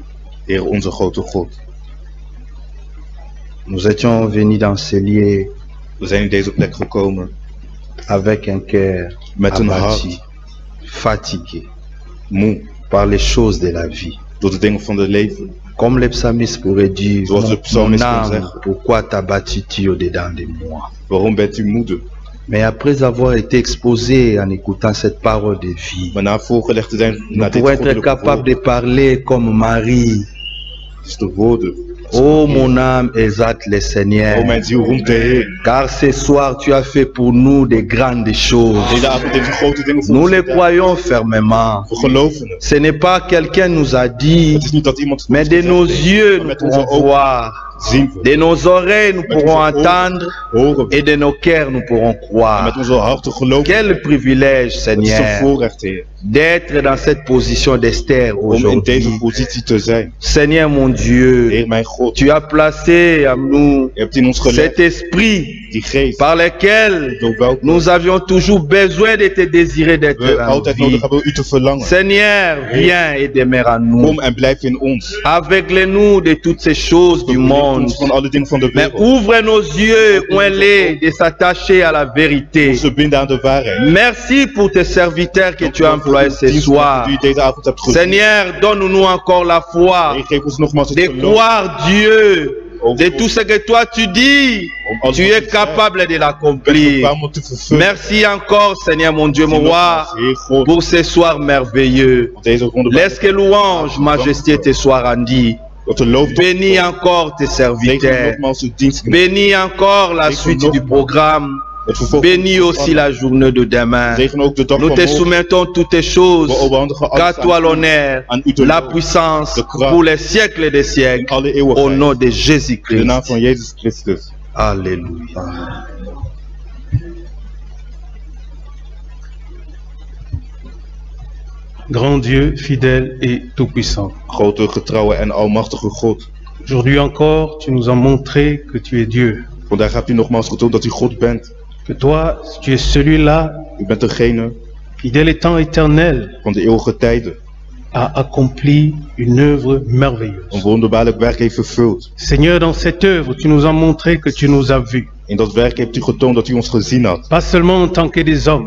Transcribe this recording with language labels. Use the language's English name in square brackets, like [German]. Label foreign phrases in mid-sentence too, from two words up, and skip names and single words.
[Dutch] Heer onze grote God. [French] nous étions venus dans ce lieu [Dutch] We zijn in deze plek gekomen [French] avec un cœur [Dutch] met een [French] abattu, [Dutch] hart [French] fatigué [Dutch] moe [French] par les choses de la vie. [Dutch] door de dingen van het leven. [French] Comme le psalmiste pourrait dire, [Dutch] Zoals de [French] mon [Dutch] psalmiste kan [French] âme, [Dutch] zeggen. [French] pourquoi t'abattis-tu au-dedans de moi? [Dutch] Waarom bent u moede? [French] Mais après avoir été exposé en écoutant cette parole de vie, [Dutch] Maar na voorgelegd te zijn [French] nous [Dutch] naar dit [French] pouvons être [Dutch] goddelijke [French] capables [Dutch] woord, [French] de parler comme Marie. [Dutch] is de woorden. [French] Oh mon âme, exalte le Seigneur. [Dutch] O mijn ziel, roemt de Heer. [French] Car ce soir, tu as fait pour nous de grandes choses. [Dutch] Deze avond heeft u grote dingen voor [French] Nous [Dutch] ons [French] les [Dutch] gedaan. [French] croyons fermement. [Dutch] We geloven het. [French] Ce n'est pas quelqu'un nous a dit, [Dutch] Het is niet dat iemand het [French] mais [Dutch] ons [French] de [Dutch] gezegd [French] nos [Dutch] heeft, [French] yeux, [Dutch] maar [French] nous [Dutch] met onze [French] pourrons [Dutch] ogen [French] voir. [Dutch] zien we. [French] De nos oreilles, nous [Dutch] Met [French] pourrons [Dutch] onze oren [French] entendre. [Dutch] horen we. [French] Et de nos cœurs, nous pourrons [Dutch] En met [French] croire. [Dutch] onze harten geloven. [French] Quel privilège, [Dutch] Het is een [French] Seigneur, [Dutch] voorrecht, Heer, [French] d'être dans cette position d'Esther [Dutch] om in deze [French] aujourd'hui. [Dutch] positie te zijn. [French] Seigneur mon Dieu, [Dutch] Heer, mijn God, [French] tu as placé en nous [Dutch] u hebt in ons gelegd [French] cet esprit [Dutch] die geest, [French] par lequel [Dutch] door welke [French] nous avions toujours besoin de te désirer d'être [Dutch] we en altijd [French] vie. [Dutch] nodig hebben u te verlangen. [French] Seigneur, viens et demeure en nous. [Dutch] Kom en blijf in ons. [French] Aveugle-nous de toutes ces choses du [Dutch] Verblind [French] monde. [Dutch] ons van alle dingen van de [French] Mais [Dutch] wereld. [French] ouvre nos yeux, ouin-les, de s'attacher à la vérité. [Dutch] Ons verbinden aan de waarheid. [French] Merci pour tes serviteurs que tu as employés ce [Dutch] Dienst [French] soir. [Dutch] die u deze avond hebt gezien. [French] Seigneur, donne-nous encore la foi [Dutch] Heer, geef ons nogmaals het [French] de [Dutch] geloof. [French] croire Dieu, de tout ce que toi tu dis, tu es capable de [Dutch] Bent [French] l'accomplir. [Dutch] bekwaam om te vervullen. [French] Merci encore, Seigneur mon Dieu, mon roi, [Dutch] Heer God, [French] pour ce soir merveilleux. [Dutch] voor deze ronde. [French] Laisse que louange, majesté te soit rendue. [Dutch] Dat de lof [French] Bénis encore tes [Dutch] Zegen [French] serviteurs. [Dutch] nogmaals uw dienst. [French] Bénis encore la suite du programme. [Dutch] Het vervolg. [French] Bénis aussi la journée de demain. [Dutch] Zegen ook de dag [French] Nous [Dutch] van [French] te [Dutch] morgen. [French] soumettons toutes tes choses. [Dutch] We overhandigen [French] Qu'à [Dutch] alles [French] toi [Dutch] aan u. [French] l'honneur, [Dutch] Aan u de [French] la [Dutch] lof. [French] puissance [Dutch] de kracht. [French] pour les siècles des [Dutch] In [French] siècles. [Dutch] alle [French] Au [Dutch] eeuwigheid. [French] nom de [Dutch] In de [French] Jésus-Christ. [Dutch] naam van Jezus Christus. [French] Alléluia. Grand Dieu, fidèle et tout-puissant. [Dutch] Grote, getrouwe en almachtige God. [French] Aujourd'hui encore, tu nous as montré que tu es Dieu. [Dutch] Vandaag hebt u nogmaals getoond dat u God bent. [French] Que toi, tu es celui-là, [Dutch] U bent degene [French] qui dès les temps éternels [Dutch] van de eeuwige tijden. [French] a accompli une œuvre merveilleuse. [Dutch] Een wonderbaarlijk werk heeft vervuld. [French] Seigneur, dans cette œuvre, tu nous as montré que tu nous as vus. [Dutch] In dat werk heeft u getoond dat u ons gezien had. [French] Pas seulement en tant que des hommes,